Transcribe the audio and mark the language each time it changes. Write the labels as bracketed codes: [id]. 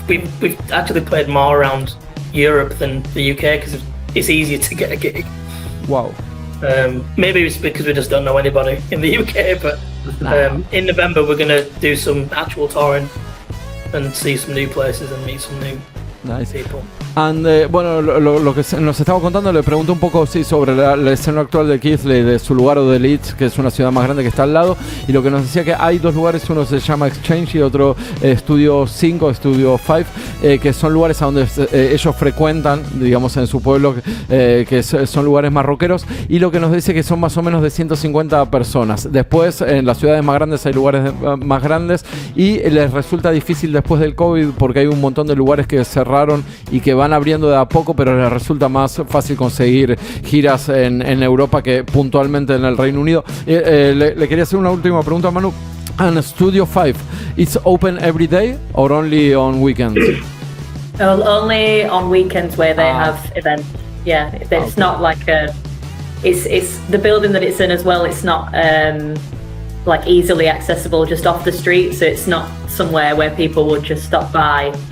[en] We've actually played more around Europe than the UK because it's easier to get a gig. Wow. Maybe it's because we just don't know anybody in the UK, but in November we're going to do some actual touring and see some new places and meet some new people. [es] And bueno, lo que nos estaba contando, le pregunté un poco sobre la escena actual de Keighley, de su lugar o de Leeds, que es una ciudad más grande que está al lado, y lo que nos decía que hay 2 lugares, uno se llama Exchange y otro Studio 5, Studio 5, que son lugares a donde ellos frecuentan, digamos, en su pueblo, que son lugares más rockeros, y lo que nos dice que son más o menos de 150 personas. Después, en las ciudades más grandes hay lugares más grandes, y les resulta difícil después del COVID porque hay un montón de lugares que cerraron y que van abriendo de a poco, pero les resulta más fácil conseguir giras en Europa que puntualmente en el Reino Unido. Le quería hacer una última pregunta a Manu. [en] And Studio 5, it's open every day or only on weekends? Only on weekends where they have events. Yeah, it's not like it's the building that it's in as well. It's not like easily accessible just off the street, so it's not somewhere where people would just stop by.